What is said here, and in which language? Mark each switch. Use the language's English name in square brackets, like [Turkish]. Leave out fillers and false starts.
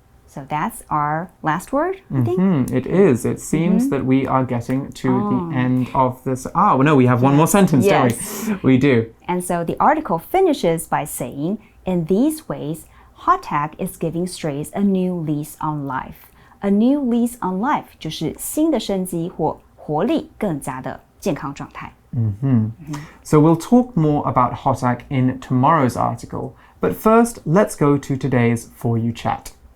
[English] So that's our last word, I think. It is. It seems that we are getting to the end of this. No, we have one more sentence, don't we? We do. And so the article finishes by saying, in these ways, Hotak is giving strays a new lease on life. A new lease on life [Chinese] 就是新的生机或活力更加的健康状态。 [English] So we'll talk more about Hotak in tomorrow's article, but first let's go to today's For You Chat.